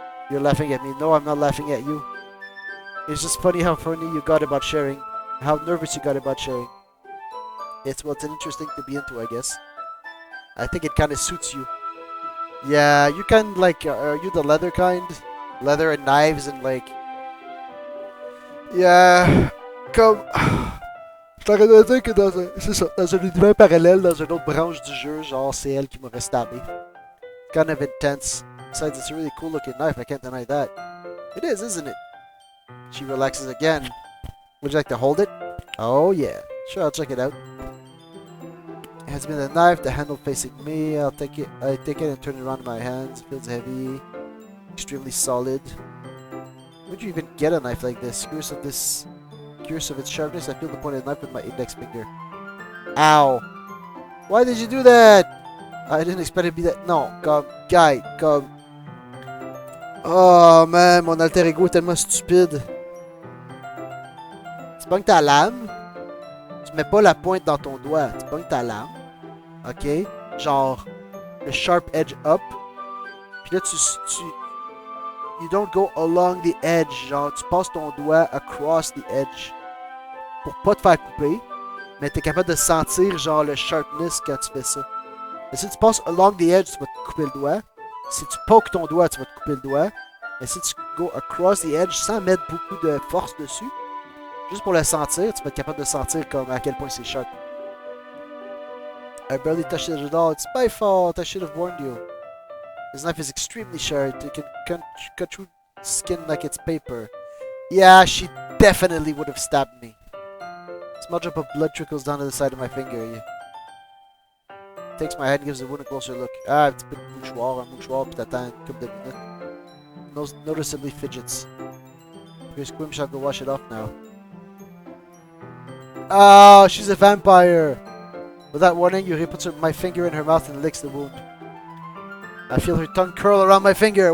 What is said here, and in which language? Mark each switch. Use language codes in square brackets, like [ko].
[en] You're laughing at me. No, I'm not laughing at you. It's just funny how funny you got about sharing. How nervous you got about sharing. It's an interesting to be into, I guess. I think it kind of suits you. Yeah, you kind like... are you the leather kind? Leather and knives and like... Yeah... Comme... [fr] J'aurais dû dire que dans un univers parallèle, dans une autre branche du jeu, genre c'est elle qui m'aurait stabé. [en] Kind of intense. Besides, it's a really cool looking knife, I can't deny that. It is, isn't it? She relaxes again. Would you like to hold it? Oh yeah. Sure, I'll check it out. It has been a knife, the handle facing me. I take it and turn it around in my hands. It feels heavy. Extremely solid. Where'd you even get a knife like this? Curious of its sharpness, I feel the point of the knife with my index finger. Ow! Why did you do that? I didn't expect it to be that... [fr] Non, comme... Guy, comme... Oh man, mon alter ego est tellement stupide. Tu pognes ta lame. Tu mets pas la pointe dans ton doigt. Tu pognes ta lame. Ok? Genre, le [en] sharp edge up. [fr] Puis là, [en] you don't go along the edge. [fr] Genre, tu passes ton doigt [en] across the edge. [fr] Pour pas te faire couper. Mais t'es capable de sentir, genre, le sharpness quand tu fais ça. Mais si tu passes [en] along the edge, [fr] tu vas te couper le doigt. Si tu pokes ton doigt, tu vas te couper le doigt. Mais si tu [en] go across the edge [fr] sans mettre beaucoup de force dessus, juste pour le sentir, tu vas être capable de sentir comme à quel point c'est sharp. [en] I barely touched it at all. It's my fault. I should have warned you. This knife is extremely sharp. It can cut through skin like it's paper. Yeah, she definitely would have stabbed me. A small drop of blood trickles down to the side of my finger. Yeah. Takes my hand and gives the wound a closer look. [fr] Ah, [en] it's a bit [fr] mouchoir, puis t'attends une couple de minutes. [en] Noticeably fidgets. Here's Quim, shall go wash it off now. Oh, she's a vampire! Without warning, Yuri puts my finger in her mouth and licks the wound. I feel her tongue curl around my finger.